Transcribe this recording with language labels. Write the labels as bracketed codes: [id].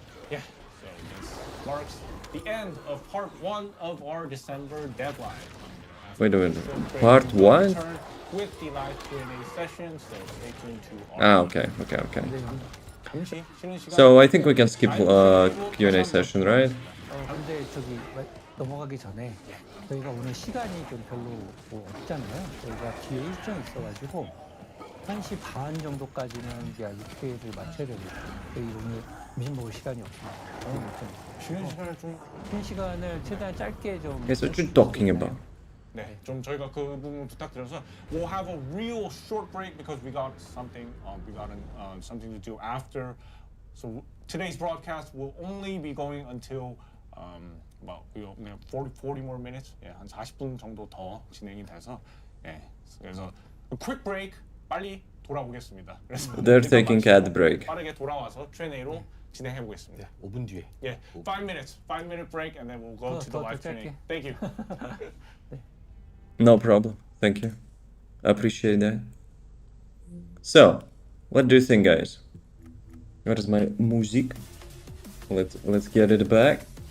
[en] Yeah, so this marks the end of part 1 of our December deadline. Wait a minute. Part 1? With the live Q&A session, so stay tuned to our Okay. [ko] 잠시 쉬는 시간. [en] So I think we can skip Q&A session, right? [ko] 근데 저기 넘어가기 전에 저희가 오늘 시간이 좀 별로 뭐 없잖아요. 저희가 뒤에 일정이 있어가지고 1시 반 정도까지는 이제 아직 회의를 마쳐야 되고 저희 오늘 점심 먹을 시간이 없습니다. 오늘 쉬는 시간을 좀 쉬는 시간을 최대한 짧게 좀. [en] Guys, what you talking about? [ko] 네, 좀 저희가 그 부분 부탁드려서 [en] we'll have a real short break because we got something something to do after. So today's broadcast will only be going until about 40 more minutes. [ko] 예, 한 40분 정도 더 진행이 돼서 예, 그래서 [en] a quick break [ko] 빨리 돌아오겠습니다. 그래서 [en] They're taking ad break. [ko] 빠르게 돌아와서 Q&A로 진행해 보겠습니다. 5분 뒤에. [en] 예, 5-minute break and then we'll go to the live Q&A. Thank you. No problem. Thank you. I appreciate that. So, what do you think, guys? What is my music? Let's get it back.